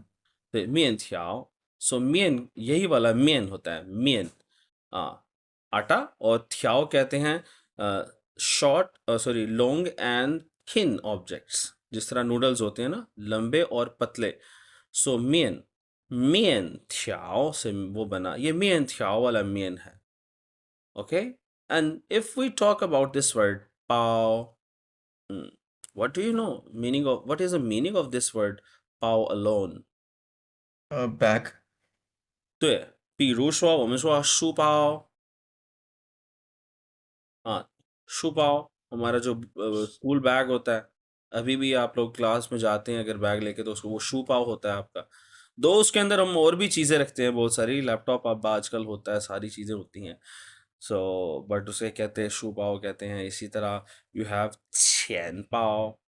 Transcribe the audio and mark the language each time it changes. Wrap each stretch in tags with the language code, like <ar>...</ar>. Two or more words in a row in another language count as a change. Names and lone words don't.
<hi>तो मियन थियाओ, सो मियन यही वाला मियन होता है, मियन आ आटा, और थियाओ कहते हैं</hi> <en>short sorry long and thin objects.</en> <hi>जिस तरह नूडल्स होते हैं ना, लंबे और पतले। सो मियन, मियन थियाओ से वो बना, ये मियन थियाओ वाला मियन है।</hi> <en>okay, and if we talk about this word bao, what do you know meaning of, what is the meaning of this word 包 alone？ बैग</en> <zh>对，比如说我们说书包啊，书包</zh> <hi>हमारा जो स्कूल बैग होता है, अभी भी आप लोग क्लास में जाते हैं अगर बैग लेके, तो उसको वो शू पाव होता है आपका। दो उसके अंदर हम और भी चीज़ें रखते हैं बहुत सारी, लैपटॉप अब आजकल होता है, सारी चीज़ें होती हैं।</hi> <en>so but</en> <hi>उसे कहते हैं शू पाव कहते हैं। इसी तरह</hi> <en>you have</en> <hi>छेन पाव।</hi>